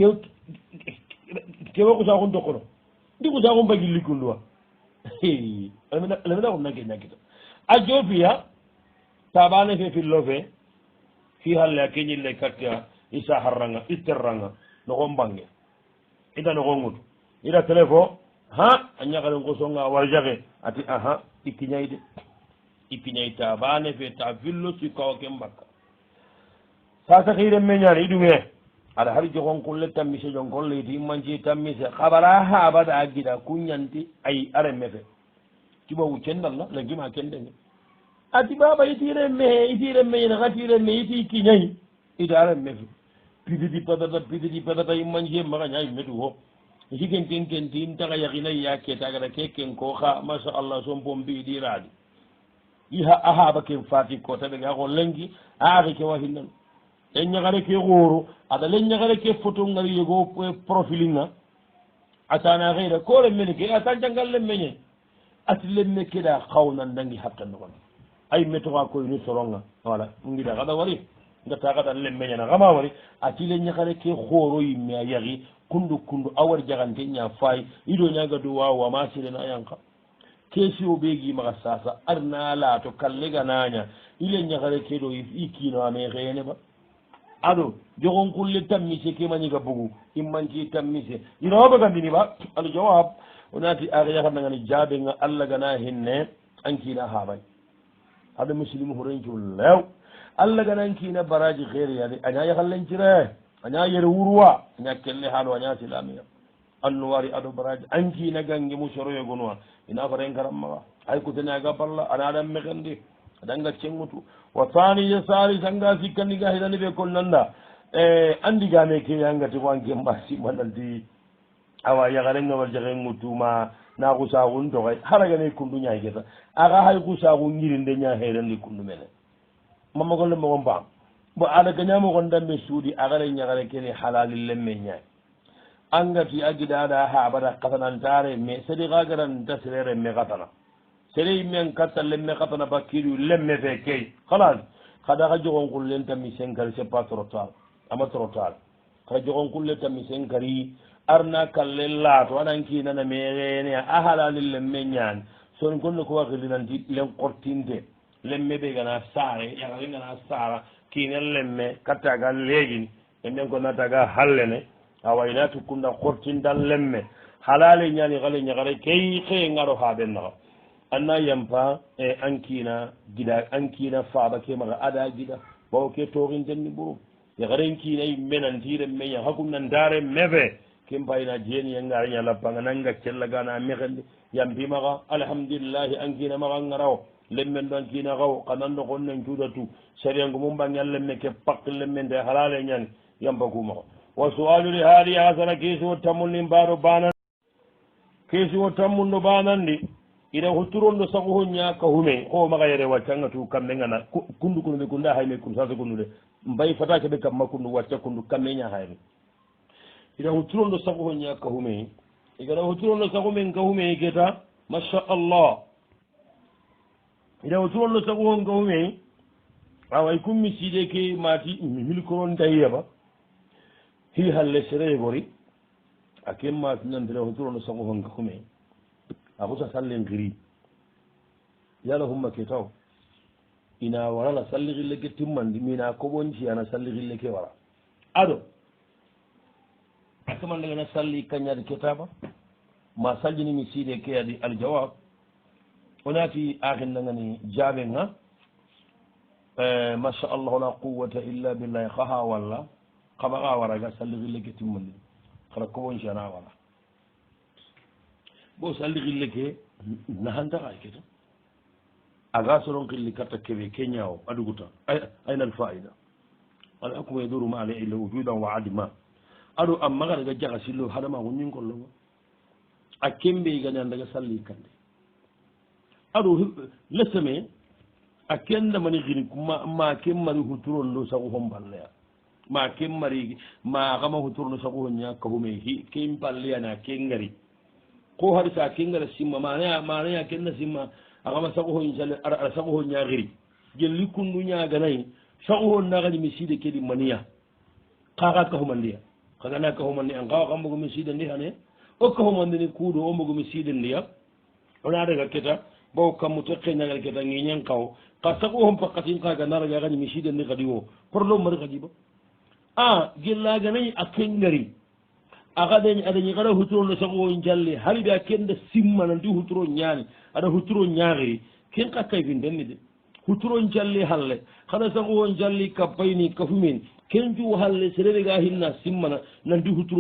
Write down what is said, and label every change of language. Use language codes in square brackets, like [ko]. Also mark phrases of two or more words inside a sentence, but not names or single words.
[snk] kewa kusaxun tokono ndi kusaxun ba gilli kunduwa lemina xunnanke ñakita a jofiya tabane fe fillo fe fi halle a keñille kattea isa harranga itterranga noxon bange ida noxon ŋutu ida téléphone ha a ñakalen kosonga war jaxe ati aha ikkiñay de ikkiñay tabane fe ta fillo si kawa ke mbakka sasa xiren me ñani iɗume aɗa har joxon kulle tammise jon kolle iti immanci tammise xabara haɓada a gida ku ñanti ay a remme fe tiɓa wuccendalla legima kendenge ati baba itire meñene xatire me iti kiñayi itaren mefi pididi patata immancie maxa ñayi metu fo siken ken kenti in taxa yaxinayi ya ketagata ke ken ko xa masa allah sompom mbiɗi raadi a haɓa ken fati ko taɓe ga xo lengi a axi ke wa hinnan le ñaxare ke xooro aɗa le ñaxare ke photo ngari yego profilinga atana xeira ko lemmene ke ata jangal lemmeñe ati lemme keɗa xawna ndangi hatta noxon ay metoxa koy ni soronga wala ngida xaɗa wari ngata kata lemme ñana xama wari atile ñakare ke xooro yimme a yaxi kundu a war jaxante ña faay ido ñaga du wawa ma sirena yanka kesio ɓeegi maxa sasa arna laato kallega naña ile ñakare ke ɗo i kiino ame xeene ba aɗo jogon kulle tammise ke mañiga bugu immanti tammise inowa bagandini ba aɗo jawab onati axe yaxandangani jaɓenga allah gana henne an kiina haɓay aɗo muslimu horencu lew allah ganan kiina baraji xeereyade aña yaxallencire aña yere wurwa aña kelle haalo aña silamiya annuwari aɗo baraji an kiina gange mu soroyogonoa ina faren karammaxa ay kuteneaga balla anaɗan mexendi aɗanga cengutu wa thaniya salis anga sikkandiga xidani ɓe kon nanda andigame keñangati ko anke mbasi mananti awa yaxarenga war jaxengu tuma na xusaxun toxay xaragane kundu ñayketa axa hay xusaxu ngirinde ña xeerandi kundu mene mamagolle mogon mbaam bo aɗa gañamogon dambe suudi axare ñaxare kene halalil lemme ñaay angati a giɗaɗa haɓata xatanantare mais sedi xa garanta sere remme xatana sere yimen katta lemme xatana bakkidu lemme fe key xalas xada xa joxon qullen tami senkari [fr] c'est pas trop tard [snk] ama [fr] trop tard [snk] xa joxon qulle tami senkari arna kalle laato anan kinana mexene a halalil lemme ñaan son gonne ko waxilinanti len qortinte lemme ɓe gana saare yaxare gana saara kiine lemme kattaga leegin emen ko nataga hallene awayna tukkunda qortindan lemme halale ñani xale ñaxare key xeye ngaro haɓen naxa anna yampa e an kiina gida an kiina faaba ke maxa ada gida bawo ke toxintenni ɓuru yaxaren kiina menantire meña xakum nantare mefe ke mbayna jeeniyengara ñalappanga nanga cellagana mexendi yampimaxa alhamdulillahi an kiina maxa ngarawo lemmen ɗon kiina xaw xanando xon nen cuudatu sariyangu mum mbange lemme ke pak lemmende halale ñani yampa kumaxo wa sualuri haali hasana keesiwo tammundi mbaɗo banan keesiwo tammundo banandi ina hutturondo sago ho ñaka hume o maxa yere waccanga tu kamɓe ngana kundu kunduɓe kunda hayme kun sasa kundude mbay fatake ɓe kamma kundu wacca kundu kamme ña hayme ina hutturondo sago ho ñaka hume igana hutturondo sago men ka hume keta machallah ina hutturondo sago hon ka hume away kummi siide ke mati milkoron dayiyaba hi halle sere gori a kemma nandire hutturondo sago hon ka hume a xusa sallen xiri yala humma ke taw ina warana salli xille ke timmandi mina koɓonci ana salli xille ke wara ado a kamandagana salli kañadi ketaba ma sallinimi siide ke adi aljawab onati axinnangani jaɓenga [ar] ما شاء الله لا قوة إلا بالله [snk] xaxa walla xamaxa waraga salli xille ke timmandi xara koɓonci ana wara bo salli xille ke naxantaxay keta aga soron xilli karta keɓe ke ñaawo a duguta ayna [ar] الفائدة الحكم يدور مع العلة وجودا وعدما [snk] aɗo a maxaraga jaxa sillo hadamaxu ñingollogo a kembe gañandaga salli kande aɗo leseme a kendamani xini ma ke mari huturondo sagu fo mballeya ma ke mari ma xama huturondo sagu fo ña kafume ke mballeyana ke ngari ko hari sa ke ngara simma manaya kenna simma axama sagu fo sale ara sagu fo ñaxiri jelli kundu ñaganayi sagu fo naxañi mi siide kedi maniya xaxa kafumandiya xagana kafumandi an xawa xa mbogo mi siide ndi xane o kafumandini kuuɗo o mbogo mi siide ndiya ona daga keta bo kammu te xeñagal keta ngiñen xaw xa sagu fo pakatin xaga naraga xañi mi siide ndi xadi wo problème mari xadiba a gellaganayi a ke ngari aɗañi xaɗa huturono sago jalli haliɓe a kenda simma nanti huturo ñaani aɗa huturo ñaaxiri ken xa kayfintenni de huturo jalli halle xaɗa sago jalli kappayni kafumen ken cu halle sereɓe ga hinna simmana nanti huturo